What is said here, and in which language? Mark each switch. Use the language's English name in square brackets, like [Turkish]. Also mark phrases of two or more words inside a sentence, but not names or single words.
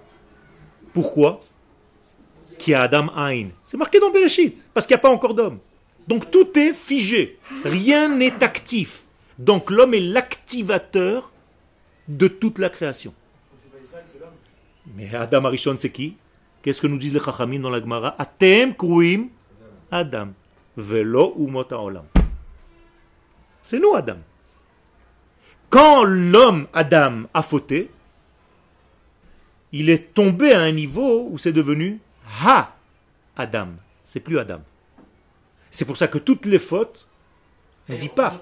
[Hebrew] Pourquoi? כי אדם אין. [French] C'est marqué dans Bereshit, parce qu'il n'y a pas encore d'homme. Donc tout est figé. Rien n'est actif. Donc l'homme est l'activateur de toute la création. Donc c'est pas Israël, c'est l'homme. Mais [Hebrew] Adam Arishon, [French] c'est qui? Qu'est-ce que nous disent les Chachamim dans la Gemara? [Hebrew] אתם קרויים אדם. ולא אומות העולם. [French] C'est nous, Adam. Quand l'homme, Adam, a fauté, il est tombé à un niveau où c'est devenu Ha Adam. C'est plus Adam. C'est pour ça que toutes les fautes, on ne dit pas